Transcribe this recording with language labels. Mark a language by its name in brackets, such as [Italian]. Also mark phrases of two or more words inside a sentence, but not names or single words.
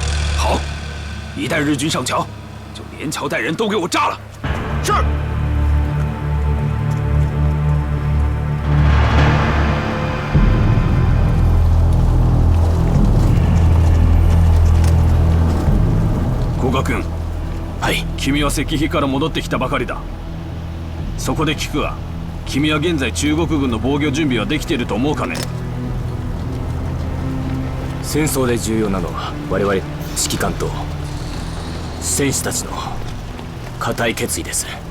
[Chinese] 好，一旦日军上桥，就连桥带人都给我炸了。是。 [Japanese] 古賀君。はい。君は石碑から戻ってきたばかりだ。そこで聞くが、君は現在中国軍の防御準備はできていると思うかね？戦争で重要なのは我々指揮官と戦士たちの固い決意です。